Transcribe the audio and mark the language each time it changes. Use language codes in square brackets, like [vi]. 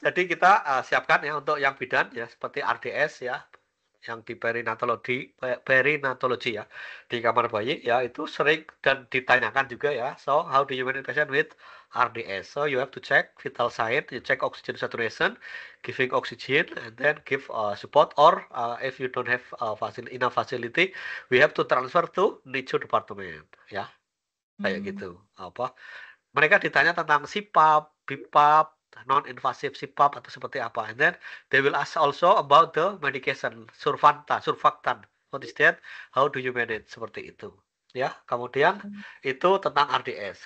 [id] Jadi kita siapkan ya untuk yang bidan ya, seperti RDS ya, yang di perinatologi ya, di kamar bayi ya, itu sering dan ditanyakan juga ya. [en] So how do you manage patient with RDS? So you have to check vital sign, you check oxygen saturation, giving oxygen, and then give support, or if you don't have enough facility, we have to transfer to NICU department ya, [id] kayak gitu. Mereka ditanya tentang CPAP, BiPAP, non-invasive CPAP atau seperti apa. [en] And then they will ask also about the medication, surfactant. What is that? How do you manage? [id] Seperti itu. Ya, kemudian itu tentang RDS.